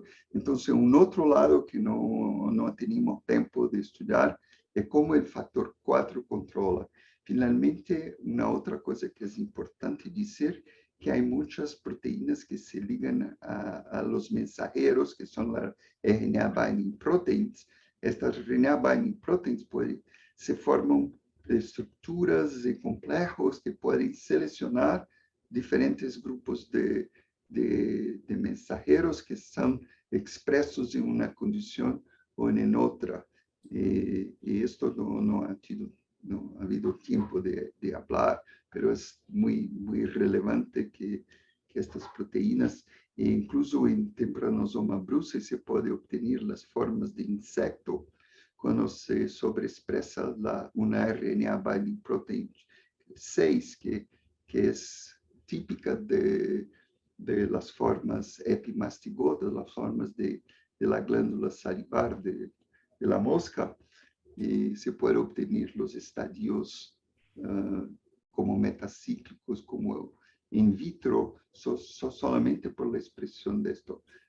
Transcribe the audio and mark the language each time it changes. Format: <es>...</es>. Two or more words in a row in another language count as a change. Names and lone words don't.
<es>Entonces, un otro lado que no tenemos tiempo de estudiar es cómo el factor 4 controla. Finalmente, una otra cosa que es importante decir, que hay muchas proteínas que se ligan a los mensajeros, que son las</es> <en>RNA binding proteins.</en> <es>Estas</es> <en>RNA binding proteins</en> <es>se forman estructuras y complejos que pueden seleccionar diferentes grupos de mensajeros que son expresos en una condición o en otra. Y esto no ha habido tiempo de hablar, pero es muy relevante que estas proteínas, e incluso en Tympanosoma brucei se puede obtener las formas de insecto cuando se sobreexpresa una</es> <en>RNA binding protein</en> <es>6, que es típica de las formas epimastigotas, las formas de la glándula salivar de la mosca, y se puede obtener los estadios como metacíclicos, como in vitro, solamente por la expresión de esto.</es>